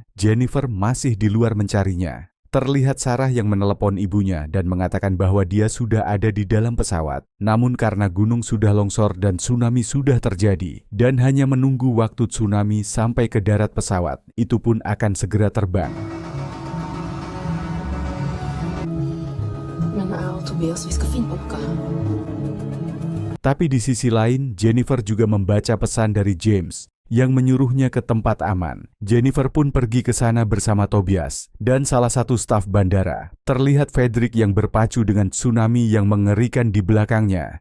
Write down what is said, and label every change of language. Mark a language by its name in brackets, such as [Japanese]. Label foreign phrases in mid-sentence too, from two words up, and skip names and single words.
[Indonesian] Jennifer masih di luar mencarinya. Terlihat Sarah yang menelepon ibunya dan mengatakan bahwa dia sudah ada di dalam pesawat. Namun karena gunung sudah longsor dan tsunami sudah terjadi, dan hanya menunggu waktu tsunami sampai ke darat pesawat, itu pun akan segera terbang. [Norwegian] Men Tobias, vi skal finne oppgaven. [Indonesian] Tapi di sisi lain, Jennifer juga membaca pesan dari James yang menyuruhnya ke tempat aman. Jennifer pun pergi ke sana bersama Tobias dan salah satu staf bandara. Terlihat Fredrik yang berpacu dengan tsunami yang mengerikan di belakangnya.